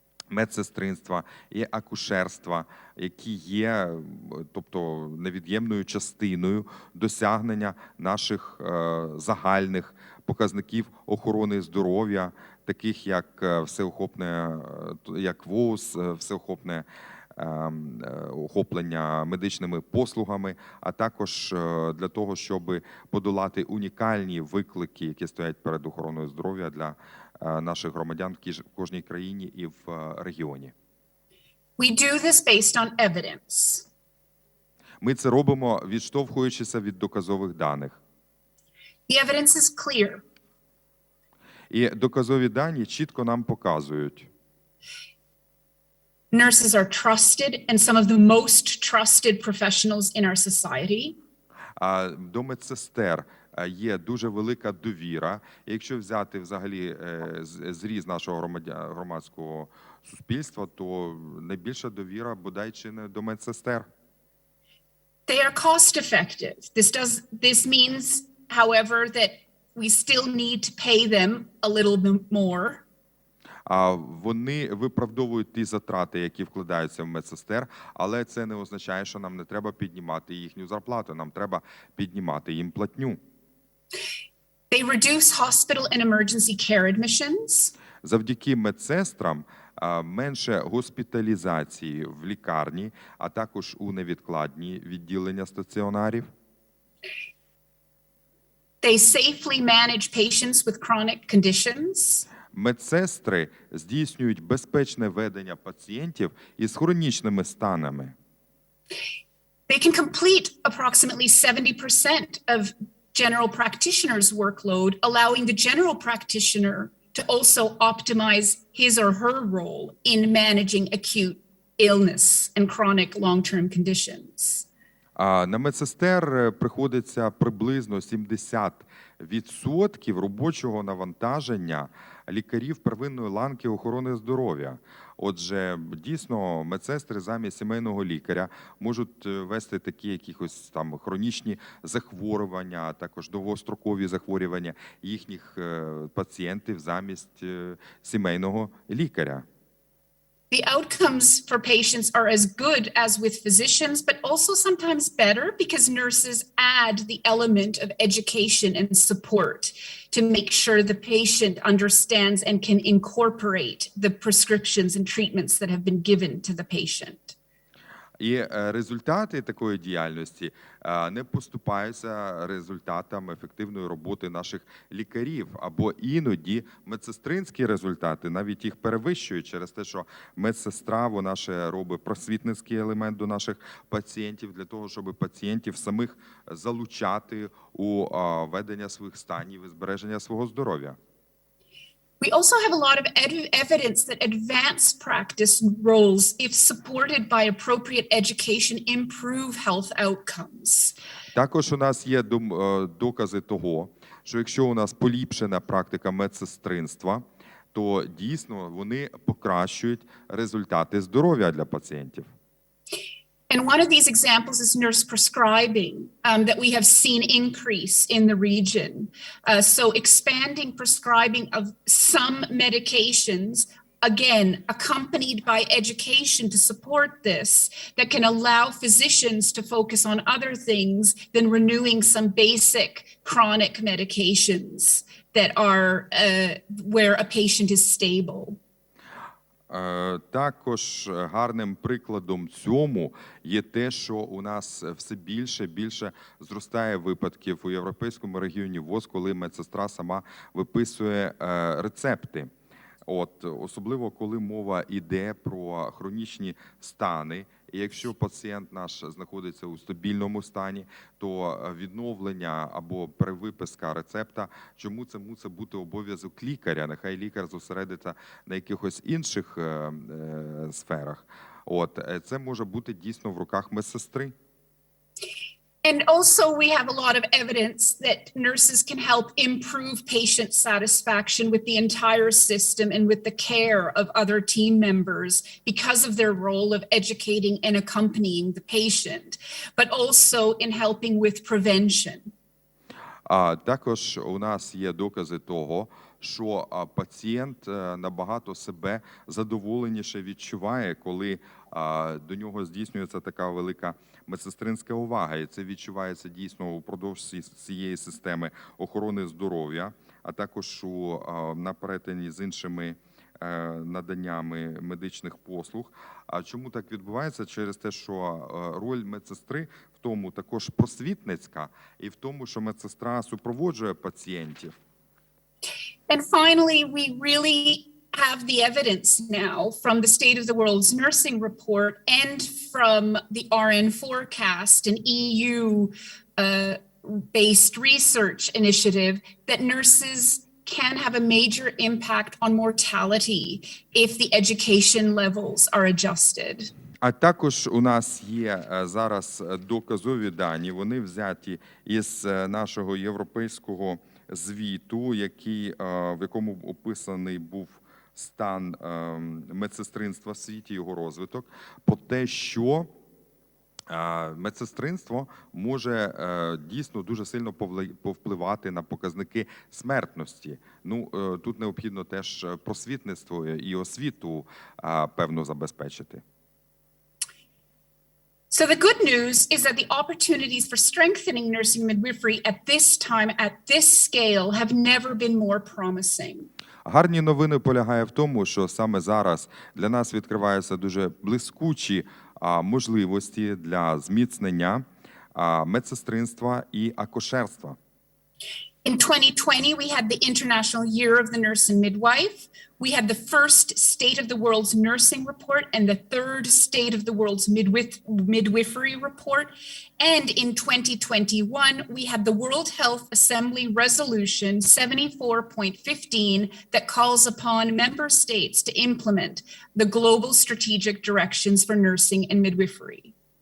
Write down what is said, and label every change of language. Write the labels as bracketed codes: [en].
[uk] медсестринства і акушерства, які є, тобто, невід'ємною частиною досягнення наших загальних показників охорони здоров'я, таких як всеохопне, як ВОЗ, всеохопне охоплення медичними послугами, а також для того, щоб подолати унікальні виклики, які стоять перед охороною здоров'я для наших громадян в кожній країні і в регіоні. [en] We do this based on evidence. [uk] Ми це робимо, відштовхуючися від доказових даних. [en] The evidence is clear. [uk] І доказові дані чітко нам показують. [en] Nurses are trusted and some of the most trusted professionals in our society. [uk] До медсестер є дуже велика довіра. Якщо взяти взагалі зріз нашого громадського суспільства, то найбільша довіра бодай чи не до медсестер. [en] They are cost effective. This means, however, that we still need to pay them a little bit more. [uk] Вони виправдовують ті затрати, які вкладаються в медсестер, але це не означає, що нам не треба піднімати їхню зарплату, нам треба піднімати їм платню. [en] They reduce hospital and emergency care admissions. [uk] Завдяки медсестрам менше госпіталізації в лікарні, а також у невідкладні відділення стаціонарів. [en] They safely manage patients with chronic conditions. [uk] медсестри здійснюють безпечне ведення пацієнтів із хронічними станами. [en] They can complete approximately 70% of general practitioners' workload, allowing the general practitioner to also optimize his or her role in managing acute illness and chronic long-term conditions. [uk] На медсестер приходиться приблизно 70% робочого навантаження лікарів первинної ланки охорони здоров'я. Отже, дійсно, медсестри замість сімейного лікаря можуть вести такі якісь там хронічні захворювання, а також довгострокові захворювання їхніх пацієнтів замість сімейного лікаря. [en] The outcomes for patients are as good as with physicians, but also sometimes better because nurses add the element of education and support to make sure the patient understands and can incorporate the prescriptions and treatments that have been given to the patient. [uk] І результати такої діяльності не поступаються результатам ефективної роботи наших лікарів, або іноді медсестринські результати навіть їх перевищують через те, що медсестра, вона ще робить просвітницький елемент до наших пацієнтів для того, щоб пацієнтів самих залучати у ведення своїх станів і збереження свого здоров'я. [en] We also have a lot of evidence that advanced practice roles, if supported by appropriate education, improve health outcomes. [uk] Також у нас є докази того, що якщо у нас поліпшена практика медсестринства, то дійсно вони покращують результати здоров'я для пацієнтів. [en] And one of these examples is nurse prescribing that we have seen increase in the region. So expanding prescribing of some medications, again, accompanied by education to support this, that can allow physicians to focus on other things than renewing some basic chronic medications that are where a patient is stable. [uk] Також гарним прикладом цьому є те, що у нас все більше і більше зростає випадків у Європейському регіоні ВОЗ, коли медсестра сама виписує рецепти. Особливо, коли мова йде про хронічні стани. І якщо пацієнт наш знаходиться у стабільному стані, то відновлення або перевиписка рецепта, чому це мусить бути обов'язок лікаря? Нехай лікар зосередиться на якихось інших сферах. Це може бути дійсно в руках медсестри. [en] And also we have a lot of evidence that nurses can help improve patient satisfaction with the entire system and with the care of other team members because of their role of educating and accompanying the patient, but also in helping with prevention. [uk] Також у нас є докази того, що пацієнт набагато себе задоволеніше відчуває, коли до нього здійснюється така велика медсестринська увага. І це відчувається дійсно упродовж цієї системи охорони здоров'я, а також на перетині з іншими наданнями медичних послуг. А чому так відбувається? Через те, що роль медсестри в тому також просвітницька, і в тому, що медсестра супроводжує пацієнтів. [en] And finally, we really have the evidence now from the State of the World's Nursing Report and from the RN forecast, an EU-based research initiative, that nurses can have a major impact on mortality if the education levels are adjusted. [uk] А також у нас є зараз доказові дані, вони взяті із нашого європейського звіту, в якому описаний був стан медсестринства в світі, його розвиток, про те, що медсестринство може дійсно дуже сильно повпливати на показники смертності. Тут необхідно теж просвітництво і освіту певно забезпечити. [en] So the good news is that the opportunities for strengthening nursing midwifery at this time, at this scale, have never been more promising. [uk] Гарні новини полягає в тому, що саме зараз для нас відкриваються дуже блискучі можливості для зміцнення медсестринства і акушерства. [en] In 2020, we had the International Year of the Nurse and Midwife. We had the first State of the World's Nursing Report and the third State of the World's Midwifery Report. And in 2021, we had the World Health Assembly Resolution 74.15 that calls upon member states to implement the global strategic directions for nursing and midwifery.